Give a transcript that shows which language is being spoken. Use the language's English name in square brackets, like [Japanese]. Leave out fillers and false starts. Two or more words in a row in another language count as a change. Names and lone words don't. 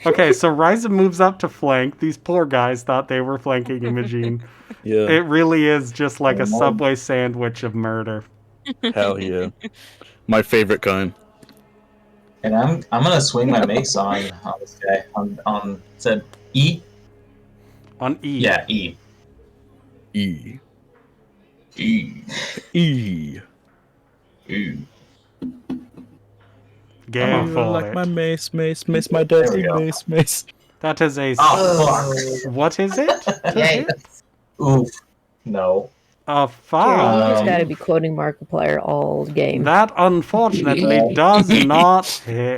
[English] Okay, so Ryza moves up to flank. These poor guys thought they were flanking Imogene. Yeah. It really is just like a Oh, no. Subway sandwich of murder. Hell yeah. My favorite kind. And I'm gonna swing my mace on this guy. On said E. On E. Yeah, E. E. E. E. E. Go You for like it. my mace, my There deadly we go. mace. That is a... Oh, What is it? Yay. Oof. No. A Jerry, foul. you just Um, gotta be quoting Markiplier all game. That unfortunately does not hit.